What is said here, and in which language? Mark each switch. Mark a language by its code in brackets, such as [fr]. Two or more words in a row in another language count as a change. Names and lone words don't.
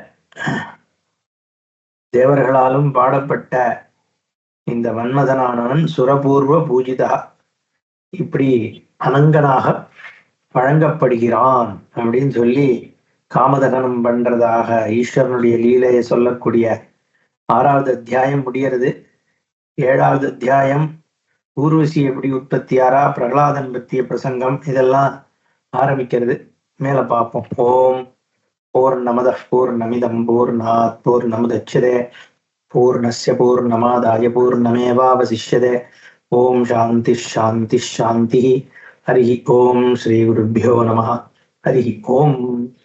[ta] தேவர்களாலும் பாடப்பட்ட இந்த மன்மதனானவன் [sa] सुरपूर्व पूजिता, [ta] இப்படி அனங்கனாக வழங்கப்படுகிறான் அப்படின்னு சொல்லி காமதகனம் பண்றதாக ஈஸ்வரனுடைய லீலையை சொல்லக்கூடிய 6வது அத்தியாயம் முடிகிறது. 7வது அத்தியாயம் ஊர்வசி எப்படி உற்பத்தியாரா, பிரகலாதன் பற்றிய பிரசங்கம், இதெல்லாம் ஆரம்பிக்கிறது. மேல பார்ப்போம். [sa] ओम् पूर्णमदः पूर्णमिदं पूर्णात् पूर्णमुदच्यते पूर्णस्य पूर्णमादाय पूर्णमेवावशिष्यते. ओम् शान्ति शान्ति शान्ति. हरि ओम् श्री गुरुभ्यो नमः. हरि ओम्.